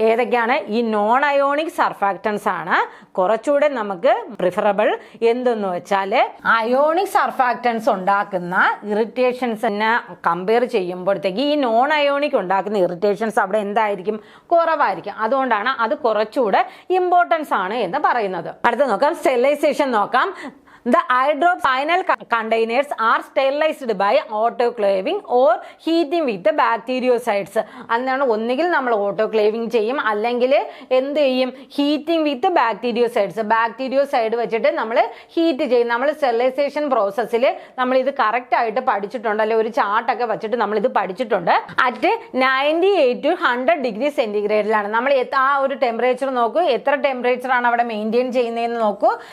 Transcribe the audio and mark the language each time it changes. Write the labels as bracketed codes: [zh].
[ml] ഏതൊക്കെയാണ് ഈ non ionic സർഫാക്ടൻസ് ആണ് കുറച്ചുകൂടെ നമുക്ക് പ്രിഫറബിൾ എന്തെന്ന് വെച്ചാൽ, അയോണിക് സർഫാക്ടൻസ് ഉണ്ടാക്കുന്ന ഇറിറ്റേഷൻസിനെ കമ്പയർ ചെയ്യുമ്പോഴത്തേക്ക് ഈ നോൺ അയോണിക് ഉണ്ടാക്കുന്ന ഇറിറ്റേഷൻസ് അവിടെ എന്തായിരിക്കും, കുറവായിരിക്കും. അതുകൊണ്ടാണ് അത് കുറച്ചുകൂടെ ഇമ്പോർട്ടൻസ് ആണ് എന്ന് പറയുന്നത്. അടുത്ത നോക്കാം, സ്റ്റെറിലൈസേഷൻ നോക്കാം. [en] The eye drop final containers are sterilized by autoclaving or heating with the bactericides. [ml] അതിനാണ് ഒന്നുകിൽ നമ്മൾ ഓട്ടോക്ലേവിങ് ചെയ്യും, അല്ലെങ്കിൽ എന്ത് ചെയ്യും, [en] Heating with bactericides. [ml] ബാക്ടീരിയോസൈഡ് വെച്ചിട്ട് നമ്മൾ ഹീറ്റ് ചെയ്യും. നമ്മൾ സ്റ്റെറിലൈസേഷൻ പ്രോസസ്സിൽ നമ്മൾ ഇത് കറക്റ്റ് ആയിട്ട് പഠിച്ചിട്ടുണ്ട് അല്ലെ, ഒരു ചാർട്ടൊക്കെ വെച്ചിട്ട് നമ്മൾ ഇത് പഠിച്ചിട്ടുണ്ട്. അറ്റ് 98 to 100 ഡിഗ്രി സെന്റിഗ്രേഡിലാണ് നമ്മൾ ആ ഒരു ടെമ്പറേച്ചർ നോക്കൂ, എത്ര ടെമ്പറേച്ചർ ആണ് അവിടെ മെയിൻറ്റെയിൻ ചെയ്യുന്നതെന്ന് നോക്കൂ.